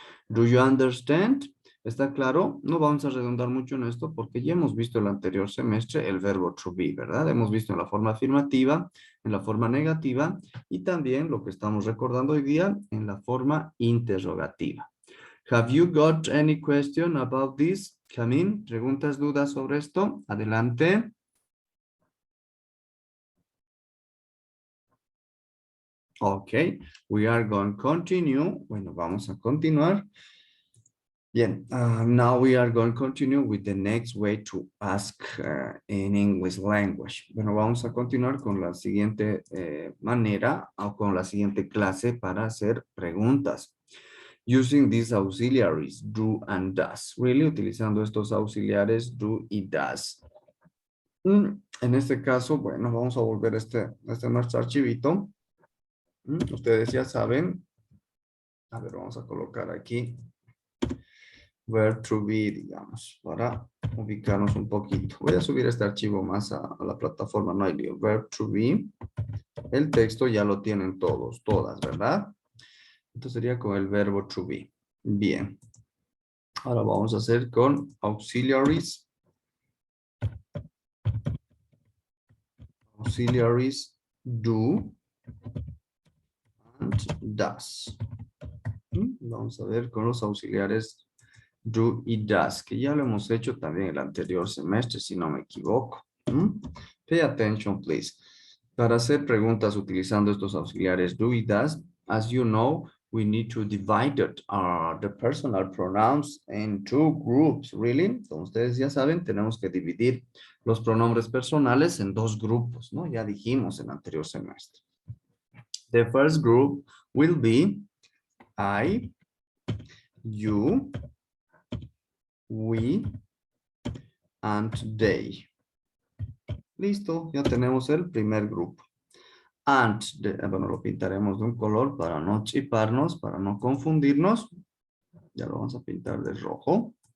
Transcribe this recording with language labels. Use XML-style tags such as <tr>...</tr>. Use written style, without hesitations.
<en>Do you understand?</en> <es>¿Está claro? No vamos a redundar mucho en esto porque ya hemos visto el anterior semestre el verbo to be, ¿verdad? Hemos visto en la forma afirmativa, en la forma negativa y también lo que estamos recordando hoy día en la forma interrogativa.</es> <en>Have you got any question about this?</en> <es>Camille, ¿preguntas, dudas sobre esto? Adelante.</es> <en>Okay, we are going to continue.</en> <es>Bueno, vamos a continuar.</es> <en>Bien, now we are going to continue with the next way to ask in English language.</en> <es>Bueno, vamos a continuar con la siguiente manera o con la siguiente clase para hacer preguntas.</es> <en>Using these auxiliaries, do and does.</en> <es>Really, utilizando estos auxiliares, do y does. En este caso, bueno, vamos a volver a nuestro archivito. Ustedes ya saben. A ver, vamos a colocar aquí verb to be, digamos, para ubicarnos un poquito. Voy a subir este archivo más a la plataforma, no hay lío. Verb to be, el texto ya lo tienen todos, todas, ¿verdad? Entonces sería con el verbo to be. Bien. Ahora vamos a hacer con auxiliaries.</es> <en>Auxiliaries do and does.</en> <es>Vamos a ver con los auxiliares do y does, que ya lo hemos hecho también el anterior semestre, si no me equivoco.</es> <en>Pay attention, please.</en> <es>Para hacer preguntas utilizando estos auxiliares do y does,</es> <en>as you know, we need to divide the personal pronouns in two groups, really.</en> <es>Como ustedes ya saben, tenemos que dividir los pronombres personales en dos grupos, ¿no? Ya dijimos en el anterior semestre.</es> <en>The first group will be I, you, we, and they.</en> <es>Listo, ya tenemos el primer grupo. And, bueno, lo pintaremos de un color para no chiparnos, para no confundirnos. Ya lo vamos a pintar de rojo.</es>